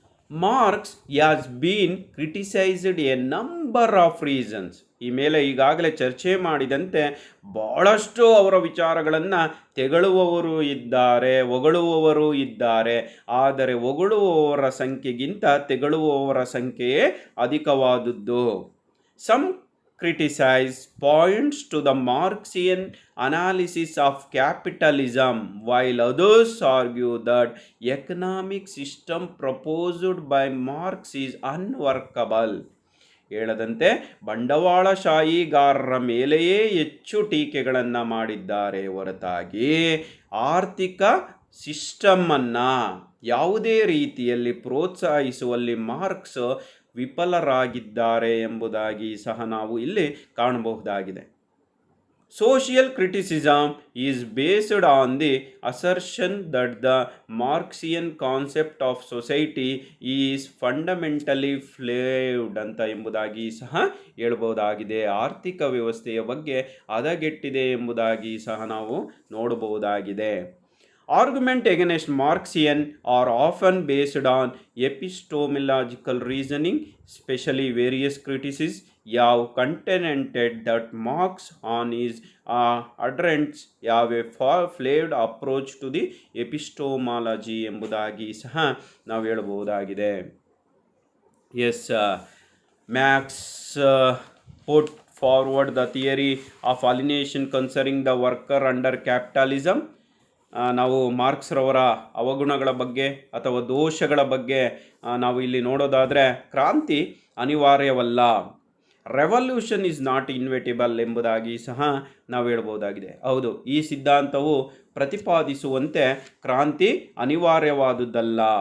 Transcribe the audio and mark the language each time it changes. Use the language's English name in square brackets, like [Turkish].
[English] Marx has been criticised a number of reasons. [Kannada] ಈ ಮೇಲೆ ಈಗಾಗಲೇ ಚರ್ಚೆ ಮಾಡಿದಂತೆ ಬಹಳಷ್ಟು ಅವರ ವಿಚಾರಗಳನ್ನು ತೆಗಳುವವರು ಇದ್ದಾರೆ, ಹೊಗಳುವವರು ಇದ್ದಾರೆ. ಆದರೆ ಹೊಗಳುವವರ ಸಂಖ್ಯೆಗಿಂತ ತೆಗಳುವವರ ಸಂಖ್ಯೆಯೇ ಅಧಿಕವಾದದ್ದು. [English] Some criticize points to the Marxian analysis of capitalism, while others argue that economic system proposed by Marx is unworkable. [Kannada] ಹೇಳದಂತೆ ಬಂಡವಾಳಶಾಹಿಗಾರರ ಮೇಲೆಯೇ ಹೆಚ್ಚು ಟೀಕೆಗಳನ್ನು ಮಾಡಿದ್ದಾರೆ ಹೊರತಾಗಿ ಆರ್ಥಿಕ ಸಿಸ್ಟಮನ್ನು ಯಾವುದೇ ರೀತಿಯಲ್ಲಿ ಪ್ರೋತ್ಸಾಹಿಸುವಲ್ಲಿ ಮಾರ್ಕ್ಸ್ ವಿಫಲರಾಗಿದ್ದಾರೆ ಎಂಬುದಾಗಿ ಸಹ ನಾವು ಇಲ್ಲಿ ಕಾಣಬಹುದಾಗಿದೆ. [English] social criticism is based on the assertion that the Marxian concept of society is fundamentally flawed [Kannada] ಅಂತ ಎಂಬುದಾಗಿ ಸಹ ಹೇಳಬಹುದಾಗಿದೆ. ಆರ್ಥಿಕ ವ್ಯವಸ್ಥೆಯ ಬಗ್ಗೆ ಹದಗೆಟ್ಟಿದೆ ಎಂಬುದಾಗಿ ಸಹ ನಾವು ನೋಡಬಹುದಾಗಿದೆ. [English] Argument against Marxian are often based on epistemological reasoning, especially various critics have contended that Marx and his adherents have a flawed approach to the epistemology [Kannada] ಎಂಬುದಾಗಿ ಸಹ ನಾವು ಹೇಳಬಹುದಾಗಿದೆ. [English] Yes, Marx put forward the theory of alienation concerning the worker under capitalism. [Kannada] ನಾವು marks ರವರ ಅವಗುಣಗಳ ಬಗ್ಗೆ ಅಥವಾ ದೋಷಗಳ ಬಗ್ಗೆ ನಾವು ಇಲ್ಲಿ ನೋಡೋದಾದರೆ, ಕ್ರಾಂತಿ ಅನಿವಾರ್ಯವಲ್ಲ, [English] revolution is not inevitable [Kannada] ಎಂಬುದಾಗಿ ಸಹ ನಾವು ಹೇಳ್ಬೋದಾಗಿದೆ. ಹೌದು, ಈ ಸಿದ್ಧಾಂತವು ಪ್ರತಿಪಾದಿಸುವಂತೆ ಕ್ರಾಂತಿ ಅನಿವಾರ್ಯವಾದುದಲ್ಲ.